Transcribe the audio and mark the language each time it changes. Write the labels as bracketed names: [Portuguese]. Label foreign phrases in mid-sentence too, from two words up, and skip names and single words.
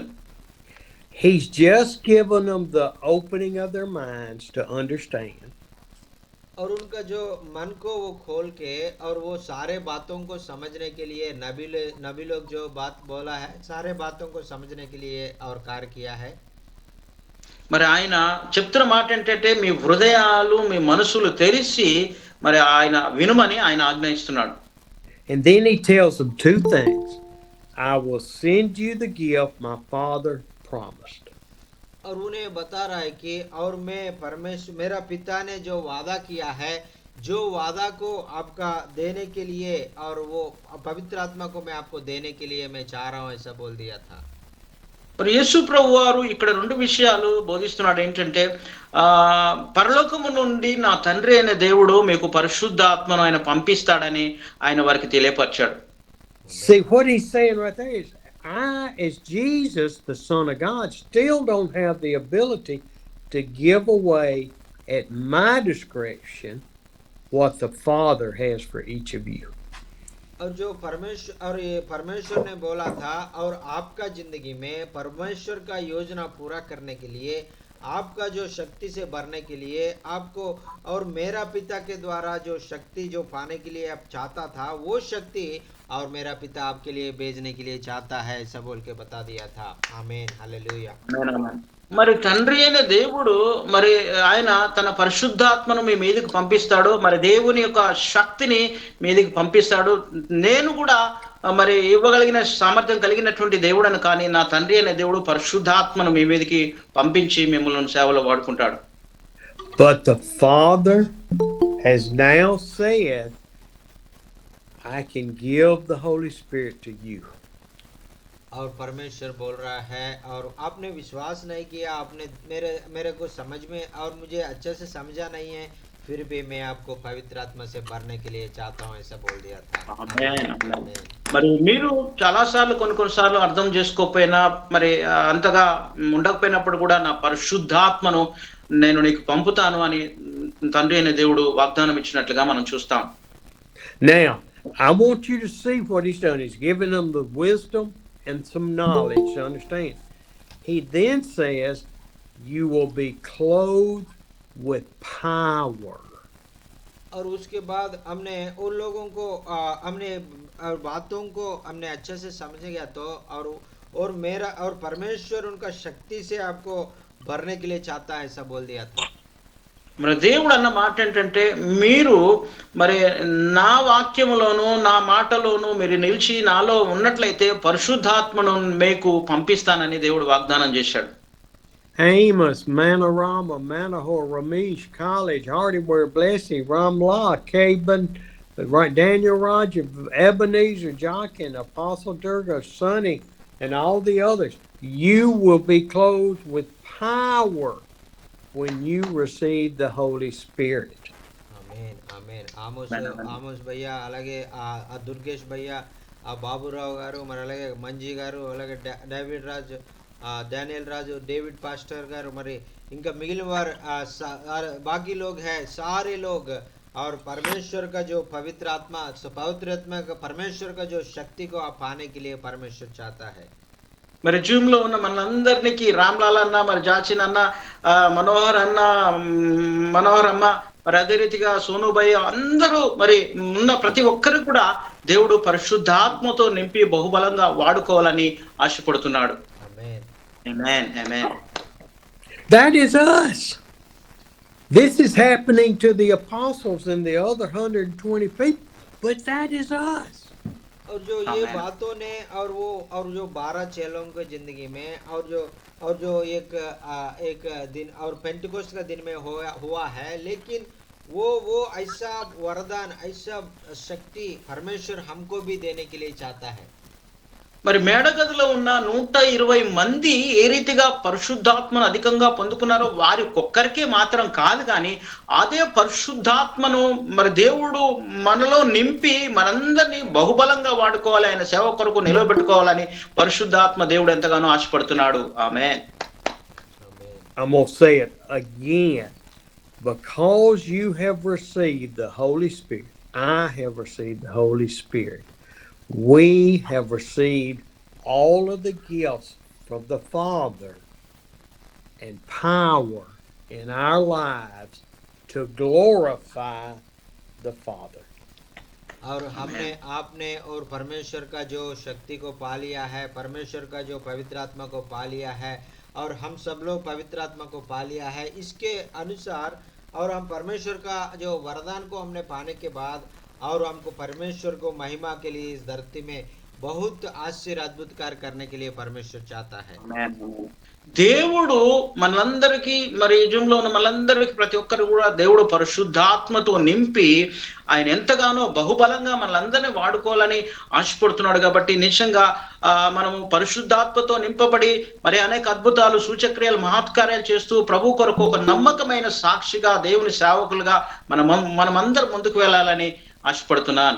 [English] He's just given them the opening of their minds to understand. [Hindi] और उनका जो मन को वो खोल के और वो सारे बातों को समझने के लिए नबी लोग जो बात बोला है सारे बातों को समझने के लिए और कार्य किया है. [Telugu] మరి ఆయన చెప్తున్న మాట ఏంటంటే మీ హృదయాలు మీ మనసులు తెరిచి మరి ఆయన వినుమని ఆయన ఆజ్ఞాయిస్తున్నాడు. [English] And then he tells them two things. I will send you the gift my father promised. [Hindi] और उन्हें बता रहा है कि और मैं परमेश्वर मेरा पिता ने जो वादा किया है जो वादा को आपका देने के लिए और वो पवित्र आत्मा को मैं आपको देने के लिए मैं चाह रहा हूँ ऐसा बोल दिया था. [Telugu] మరి యేసు ప్రభు వారు ఇక్కడ రెండు విషయాలు బోధిస్తున్నాడు. ఏంటంటే పరలోకము నుండి నా తండ్రి అయిన దేవుడు మీకు పరిశుద్ధాత్మను ఆయన పంపిస్తాడని ఆయన వారికి తెలియపరిచాడు. [English] See what he's saying right there is I, as Jesus, the Son of God, still don't have the ability to give away at my discretion what the Father has for each of you. [Hindi] और जो परमेश्वर ने बोला था और आपका जिंदगी में परमेश्वर का योजना पूरा करने के लिए आपका जो शक्ति से भरने के लिए आपको और मेरा पिता के द्वारा जो शक्ति जो पाने के लिए आप चाहता था वो शक्ति और मेरा पिता आपके लिए भेजने के लिए चाहता है ऐसा बोल के बता दिया था. आमीन हालेलुया. [Telugu] మరి తండ్రి అయిన దేవుడు మరి ఆయన తన పరిశుద్ధాత్మను మీ మీదకి పంపిస్తాడు. మరి దేవుని యొక్క శక్తిని మీదకి పంపిస్తాడు. నేను కూడా మరి ఇవ్వగలిగిన సామర్థ్యం కలిగినటువంటి దేవుడని కానీ నా తండ్రి అయిన దేవుడు పరిశుద్ధాత్మను మీ మీదకి పంపించి మిమ్మల్ని సేవలో వాడుకుంటాడు. [English] But the Father has now said, I can give the Holy Spirit to you. [Hindi] और परमेश्वर बोल रहा है और आपने विश्वास नहीं किया आपने मेरे को समझ में और मुझे अच्छे से समझा नहीं है फिर भी मैं आपको पवित्र आत्मा से भरने के लिए चाहता हूँ ऐसा बोल दिया था. [Telugu] మరి మీరు చాలాసార్లు కొన్నిసార్లు అర్థం చేసుకోకపోయినా మరి అంతగా ఉండకపోయినప్పుడు కూడా నా పరిశుద్ధాత్మను నేను నీకు పంపుతాను అని తండ్రి అయిన దేవుడు వాగ్దానం ఇచ్చినట్లుగా మనం చూస్తాం. [English] Now, I want you to see what he's done. He's given them the wisdom and some knowledge to understand. He then says, you will be clothed with power. [Hindi] और उसके बाद हमने उन लोगों को हमने बातों को हमने अच्छे से समझ गया तो और मेरा और परमेश्वर उनका शक्ति से आपको भरने के लिए चाहता है ऐसा बोल दिया था. [Telugu] మరి దేవుడు అన్న మాట ఏంటంటే మీరు మరి నా వాక్యములోను నా మాటలోను మీరు నిలిచి నాలో ఉన్నట్లయితే పరిశుద్ధాత్మను మీకు పంపిస్తానని దేవుడు వాగ్దానం చేశాడు. [English] Amos, Manorama, Manohar, Ramesh, College, Hardyware, Blessing, Ramla, Caban, right, Daniel Roger, Ebenezer, Jockin, Apostle Durga, Sonny, and all the others. You will be clothed with power when you receive the Holy Spirit. [Telugu] ఆమేన్ ఆమేన్. ఆమోస్ భయ్య, అలాగే ఆ దుర్గేష్ భయ్య, ఆ బాబురావు గారు, మరి అలాగే మంజీ గారు, అలాగే డేవిడ్ రాజు, డానియల్ రాజు, డేవిడ్ పాస్టర్ గారు, మరి ఇంకా మిగిలిన వారు [Hindi] बाकी लोग हैं, सारे लोग, और परमेश्वर का जो पवित्र आत्मा का परमेश्वर का जो शक्ति को आप पाने के लिए परमेश्वर चाहता है. [Telugu] మరి జూమ్ లో ఉన్న మనందరికి రామ్లాల్ అన్న, మరి జాచిన్ అన్న, మనోహర్ అన్న, మనోహర్ అమ్మ, మరి అదే రీతిగా సోనుభయ్య, అందరూ మరి ఉన్న ప్రతి ఒక్కరు కూడా దేవుడు పరిశుద్ధాత్మతో నింపి బహుబలంగా వాడుకోవాలని ఆశపడుతున్నాడు. ఆమేన్ ఆమేన్ ఆమేన్. [English] That is us. This is happening to the apostles and the other 120 people, but that is us. [Hindi] और जो ये बातों ने और जो 12 चेलों के जिंदगी में और जो एक दिन और पेंटिकोस्ट का दिन में हुआ है, लेकिन वो ऐसा वरदान, ऐसा शक्ति परमेश्वर हमको भी देने के लिए चाहता है. [Telugu] మరి మేడగదిలో ఉన్న 120 మంది ఏ రీతిగా పరిశుద్ధాత్మను అధికంగా పొందుకున్నారో వారి ఒక్కరికే మాత్రం కాదు, కానీ అదే పరిశుద్ధాత్మను మరి దేవుడు మనలో నింపి మనందరినీ బహుబలంగా వాడుకోవాలి, ఆయన సేవ కొరకు నిలబెట్టుకోవాలని పరిశుద్ధాత్మ దేవుడు ఎంతగానో ఆశపడుతున్నాడు. ఆమేన్. [English] I'm going to say it again. Because you have received the Holy Spirit, I have received the Holy Spirit. We have received all of the gifts from the Father and power in our lives to glorify the Father. [Hindi] और आपने और परमेश्वर का जो शक्ति को पा लिया है, परमेश्वर का जो पवित्र आत्मा को पा लिया है, और हम सब लोग पवित्र आत्मा को पा लिया है. इसके अनुसार और हम परमेश्वर का जो वरदान को हमने पाने के बाद, और हमको परमेश्वर को महिमा के लिए इस धरती में बहुत आश्चर्य अद्भुत कार्य करने के लिए परमेश्वर चाहता है. [Telugu] దేవుడు మనందరికీ, మరి యజుంలో ఉన్న మనందరికి ప్రతి ఒక్కరు కూడా దేవుడు పరిశుద్ధాత్మతో నింపి ఆయన ఎంతగానో బహుబలంగా మనలందరినీ వాడుకోవాలని ఆశపడుతున్నాడు. కాబట్టి నిజంగా మనము పరిశుద్ధాత్మతో నింపబడి మరి అనేక అద్భుతాలు, సూచక్రియలు, మహత్కార్యాలు చేస్తూ ప్రభు కొరకు ఒక నమ్మకమైన సాక్షిగా, దేవుని సేవకులుగా మనమందరం ముందుకు వెళ్ళాలని ఆశపడుతున్నాను.